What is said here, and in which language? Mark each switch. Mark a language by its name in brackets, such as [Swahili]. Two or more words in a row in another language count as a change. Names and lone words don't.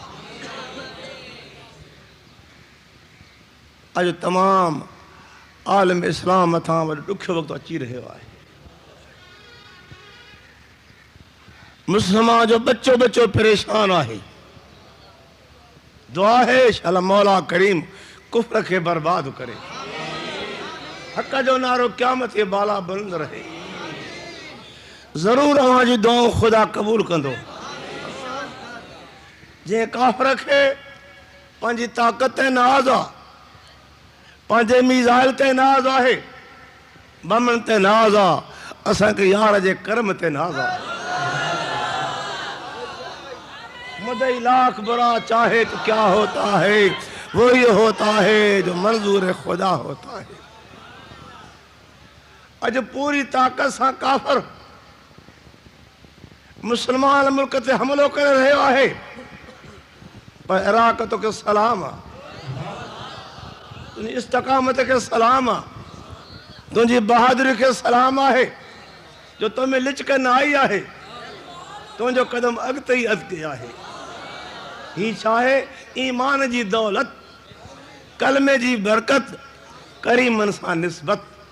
[Sindhi] अॼु तमामु आलम इस्लाम मथां वॾो ॾुखियो वक़्तु अची रहियो आहे। मुस्लमान जो बच्चो बच्चो परेशान आहे। दुआ है शाला मौला करीम कुफ्र खे बर्बाद करे, हक़ जो नारो क़यामत के बाला बुलंद रहे। ज़रूर अवां जी दुआऊं खुदा कबूल कंदो। जे काफ़िर खे पंहिंजी ताक़त ते नाज़ आहे, पंहिंजे मीज़ाइल ते नाज़ आहे, बमन ते नाज़ आहे, असांखे यार जे कर्म ते नाज़ आहे। [Urdu] مدعی لاکھ برا چاہے تو کیا ہوتا ہے، وہ یہ ہوتا ہے جو منظور خدا ہوتا ہے. [Sindhi] अज [Urdu] پوری طاقت سے [Sindhi] काफर मुसलमान मुल्क ते हमलो कर रहियो आहे, पर इराक तो के सलाम आहे, तुंहिंजी इस्तकामत के सलाम आहे, तुंहिंजी बहादुरी के सलाम आहे जो तुम्हें लिचक न आई आहे, तुंहिंजो कदम अॻिते ई अॻिते आहे। ही चाहे ईमान जी दौलत, कलमे जी बरकत, करीमन सां निस्बत।